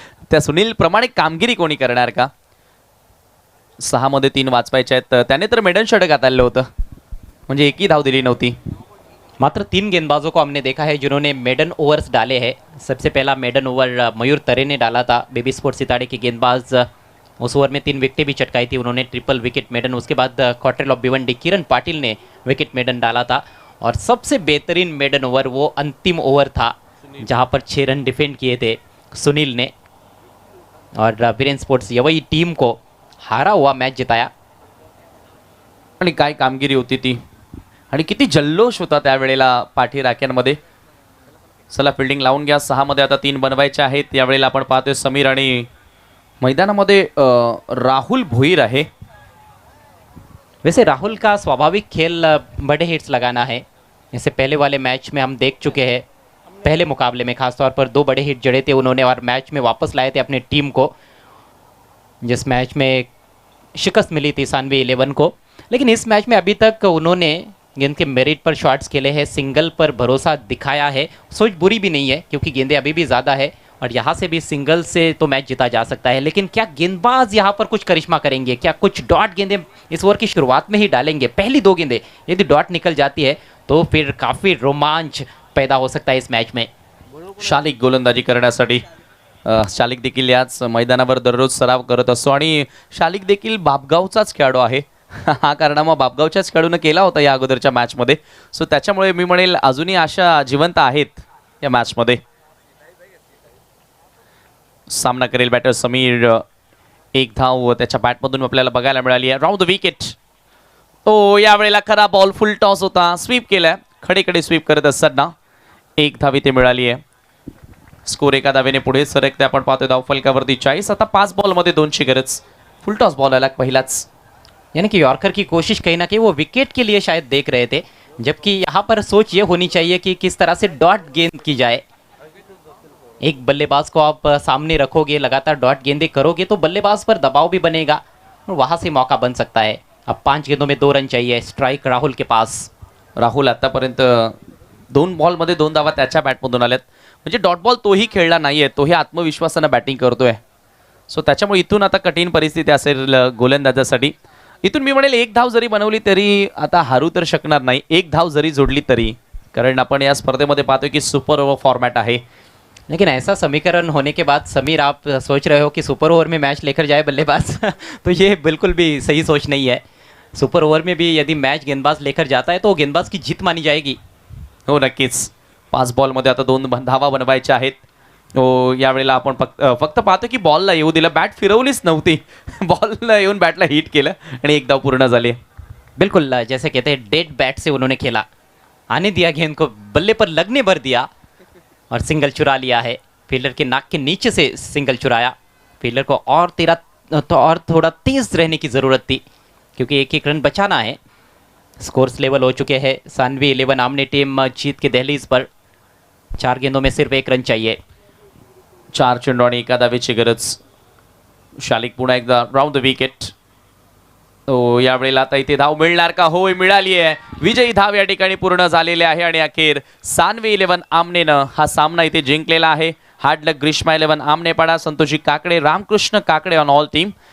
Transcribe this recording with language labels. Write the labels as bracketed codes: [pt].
[mr] त्या सुनील प्रमाणे कामगिरी कोणी करणार का? 6 मध्ये 3 वाचवायचे आहेत. त्याने तर मेडन षटक हाताळलं होतं, म्हणजे एकही धाव दिली नव्हती. [hi] मात्र 3 गेंदबाजों को हमने देखा है जिन्होंने मेडन ओवर्स डाले हैं। सबसे पहला मेडन ओवर मयूर तरे ने डाला था। बेबी स्पोर्ट सितारे के गेंदबाज उस ओवर में 3 विकेटें भी चटकाई थी उन्होंने, ट्रिपल विकेट मेडन। उसके बाद क्वार्टर ऑफ भिवंडी किरण पाटिल ने विकेट मेडन डाला था। और सबसे बेहतरीन मेडन ओवर वो अंतिम ओवर था जहां पर 6 रन डिफेंड किए थे सुनील ने, और वीरेन स्पोर्ट्स यवई टीम को हारा हुआ मैच जिताया। [mr] आणि काय कामगिरी होती ती, आणि किती जल्लोष होता त्यावेळेला पाठी राख्यांमध्ये. चला फिल्डिंग लावून घ्या. 6 मध्ये आता 3 बनवायचे आहेत. यावेळेला आपण पाहतोय समीर आणि मैदानामध्ये राहुल भोईर आहे. [hi] वैसे राहुल का स्वाभाविक खेल बड़े हिट्स लगाना है। जैसे पहले वाले मैच में हम देख चुके हैं, पहले मुकाबले में खासतौर पर 2 बड़े हिट जड़े थे उन्होंने और मैच में वापस लाए थे अपनी टीम को, जिस मैच में शिकस्त मिली थी सानवी 11 को। लेकिन इस मैच में अभी तक उन्होंने गेंद के मेरिट पर शॉट्स खेले हैं, सिंगल पर भरोसा दिखाया है। सोच बुरी भी नहीं है क्योंकि गेंदें अभी भी ज़्यादा है और यहाँ से भी सिंगल से तो मैच जीता जा सकता है। लेकिन क्या गेंदबाज यहाँ पर कुछ करिश्मा करेंगे, क्या कुछ डॉट गेंदें इस ओवर की शुरुआत में ही डालेंगे? पहली 2 गेंदें यदि डॉट निकल जाती है तो फिर काफ़ी रोमांच पैदा हो सकता है इस मैच में। [mr] शालिक गोलंदाजी करण्यासाठी शालिक देखील याच मैदानावर दररोज सराव करत असतो आणि शालिक देखील बापगावचाच खेळाडू आहे. हा कारनामा बापगावच्याच खेळाडूनं केला होता या अगोदरच्या मॅचमध्ये. सो त्याच्यामुळे मी म्हणेल अजूनही आशा जिवंत आहेत या मॅचमध्ये. सामना करेल बॅटर समीर. एक धाव त्याच्या बॅटमधून आपल्याला बघायला मिळाली आहे. Round the wicket. यावेळेला खरा बॉल फुल टॉस होता, स्वीप केलाय. खडेकडे स्वीप करत असताना 1 धाव इथे मिळाली आहे. स्कोर एका धावेने पुढे सरकते. आपण पाहतोय धाव फलकावरती 40. आता 5 बॉलमध्ये 2 ची गरज. फुल टॉस बॉल आला पहिलाच. [hi] यानी कि यॉर्कर की कोशिश कहीं ना कहीं वो विकेट के लिए शायद देख रहे थे, जबकि यहाँ पर सोच ये होनी चाहिए कि किस तरह से डॉट गेंद की जाए। एक बल्लेबाज को आप सामने रखोगे, लगातार डॉट गेंदें करोगे तो बल्लेबाज पर दबाव भी बनेगा और वहाँ से मौका बन सकता है। अब 5 गेंदों में 2 रन चाहिए, स्ट्राइक राहुल के पास। [mr] राहुल आतापर्यंत 2 बॉलमध्ये 2 धावा त्याच्या बॅटमधून आल्यात. म्हणजे डॉट बॉल तोही खेळला नाहीये, तोही आत्मविश्वासानं बॅटिंग करतोय. सो त्याच्यामुळे इथून आता कठीण परिस्थिती असेल गोलंदाजासाठी. इथून मी म्हणेल 1 धाव जरी बनवली तरी आता हारू तर शकणार नाही. 1 धाव जरी जोडली तरी, कारण आपण या स्पर्धेमध्ये पाहतोय की सुपर ओव्हर फॉर्मॅट आहे. [hi] लेकिन ऐसा समीकरण होने के बाद समीर, आप सोच रहे हो कि सुपर ओवर में मैच लेकर जाए बल्लेबाज तो ये बिल्कुल भी सही सोच नहीं है। सुपर ओवर में भी यदि मैच गेंदबाज लेकर जाता है तो गेंदबाज की जीत मानी जाएगी। [mr] हो नक्कीच. 5 बॉलमध्ये आता 2 धावा बनवायच्या आहेत. यावेळेला आपण फक्त पाहतो की बॉलला येऊ दिलं, बॅट फिरवलीच नव्हती. बॉलला येऊन बॅटला हिट केलं आणि 1 धाव पूर्ण झाली. [hi] बिल्कुल जैसे कहते हैं डेड बैट से उन्होंने खेला, आने दिया गेंद को, बल्ले पर लगने भर दिया और सिंगल चुरा लिया है। फील्डर के नाक के नीचे से सिंगल चुराया। फील्डर को और थोड़ा तेज रहने की ज़रूरत थी क्योंकि 1-1 रन बचाना है। स्कोर्स लेवल हो चुके हैं। सानवी 11 आमने टीम जीत के दहलीज पर। 4 गेंदों में सिर्फ 1 रन चाहिए। [mr] 4 चेंडू आणि 1 धावेची गरज. शालिक पुन्हा एकदा राऊंड द विकेट. यावेळेला आता इथे धाव मिळणार का? होय, मिळाली आहे. विजयी धाव या ठिकाणी पूर्ण झालेले आहे आणि अखेर सानवी 11 आमनेनं हा सामना इथे जिंकलेला आहे. [en] Hard luck Grishma 11 Aamnepada, Santoshi Kakade, Ramkrishna Kakade on all team.